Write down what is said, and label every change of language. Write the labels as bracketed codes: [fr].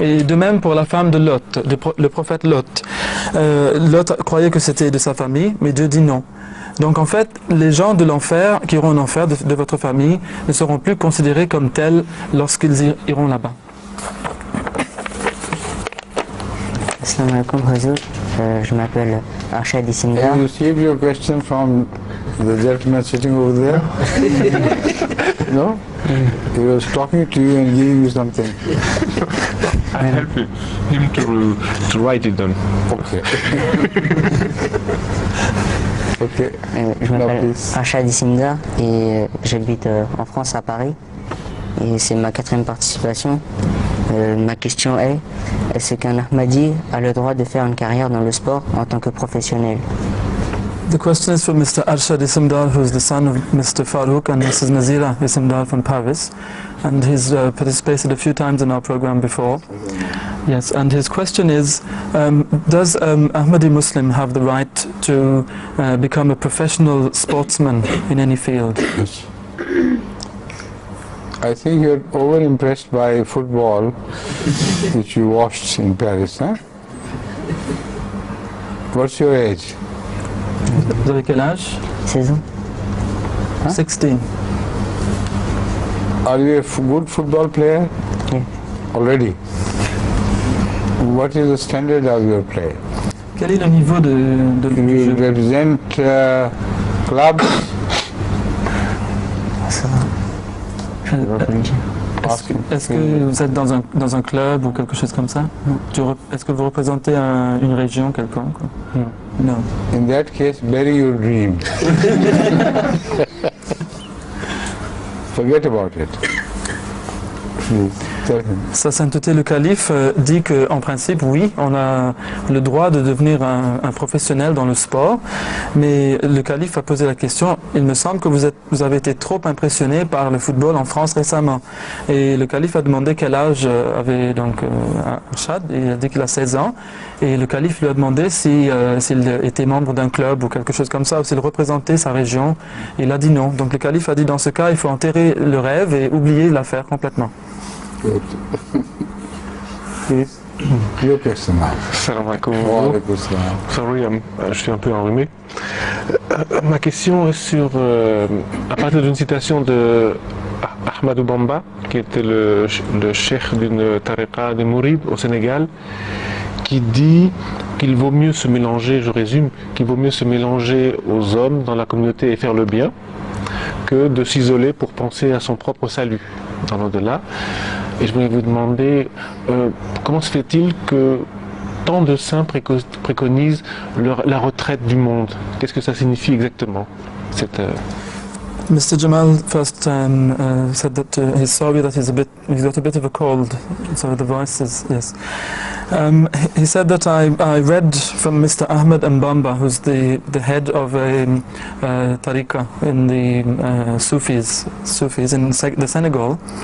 [fr] Et de même pour la femme de Lot, le prophète Lot. Lot croyait que c'était de sa famille, mais Dieu dit non. Donc en fait, les gens de l'enfer, qui iront en enfer de votre famille, ne seront plus considérés comme tels lorsqu'ils iront là-bas. [ar] Assalamu alaikum, Huzour. [fr] Je m'appelle Arshad Isimda. [en] Have you received your question from the gentleman sitting over there? No? He was talking to you and giving you something. I help him to write it down. Okay. Okay. [fr] Je [en] No, [fr] m'appelle [en] please. [fr] Arshad Isimda et j'habite en France, à Paris. Et c'est ma 4e participation. Ma question est, est-ce qu'un Ahmadi a le droit de faire une carrière dans le sport en tant que professionnel? [en] The question is for Mr. Arshad Isimdar, who is the son of Mr. Farouk and Mrs. Nazira Isimdar from Paris. And he's participated a few times in our program before. Yes, and his question is, does Ahmadi Muslim have the right to become a professional sportsman in any field? Yes. I think you're over impressed by football which you watched in Paris, huh? What's your age? [fr] Vous avez quel âge? 16 ans. [en] 16. Are you a good football player? Yeah. Already? What is the standard of your play? [fr] Quel est le niveau de [en] Do [fr] du [en] you [fr] jeu? [en] represent clubs? [fr] Ça va. Je ne vais pas le dire. Est-ce que vous êtes dans un club ou quelque chose comme ça? Est-ce que vous représentez une région quelconque? Non. [en] In that case, bury your dream. Forget about it. Please, tell him. [fr] Sa Sainteté le Calife dit qu'en principe, oui, on a le droit de devenir un professionnel dans le sport, mais le Calife a posé la question, il me semble que vous avez été trop impressionné par le football en France récemment. Et le Calife a demandé quel âge avait donc Arshad, et il a dit qu'il a 16 ans, et le Calife lui a demandé s'il était membre d'un club ou quelque chose comme ça, ou s'il représentait sa région, il a dit non. Donc le Calife a dit dans ce cas, il faut enterrer le rêve et oublier l'affaire complètement. [en] Good. Please, your question now. [ar] Salam alaikum. Wa alaikum salam. [en] Sorry, [fr] je suis un peu enrhumé. Ma question est sur, à partir d'une citation de Ahmadou Bamba, qui était le cheikh d'une tariqa des Mourides au Sénégal, qui dit qu'il vaut mieux se mélanger, je résume, qu'il vaut mieux se mélanger aux hommes dans la communauté et faire le bien, que de s'isoler pour penser à son propre salut dans l'au-delà. Et je voulais vous demander, comment se fait-il que tant de saints préconisent la retraite du monde? Qu'est-ce que ça signifie exactement cette, [en] Mr. Jamal first said that he's sorry that he's got a bit of a cold, so the voice is, yes. He said that I read from Mr. Ahmed Mbamba, who's the head of a tariqa in the Sufis in the Senegal.